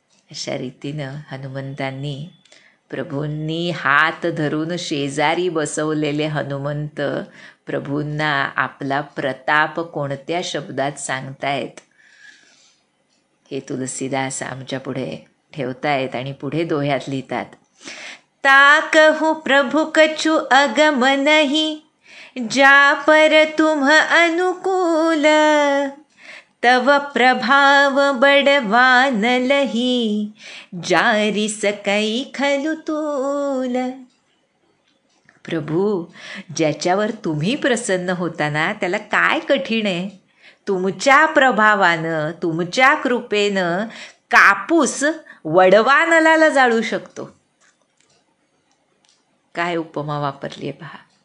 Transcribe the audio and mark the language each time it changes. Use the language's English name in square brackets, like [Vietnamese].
[Marathi] अशा रीतीनं हनुमंतांनी प्रभूंनी हात धरून शेजारी बसवलेले हनुमंत प्रभूंना आपला प्रताप कोणत्या शब्दात सांगतायत हे तुलसीदास आमच्या पुढे ठेवतायत आणि पुढे दोह्यात लिहितात. [Awadhi] ताकहु प्रभु कछु अगम नहीं, जा पर तुम अनुकूल, तव प्रभाव बड़वान लही, जारी सकै खलु तूल. [Marathi] प्रभू, ज्याच्यावर तुम्ही प्रसन्न होता ना त्याला काय कठीण आहे. तुमच्या प्रभावानं, तुमच्या कृपेनं कापूस वडवानलाला जाळू शकतो. काय उपमा वापरली आहे पहा.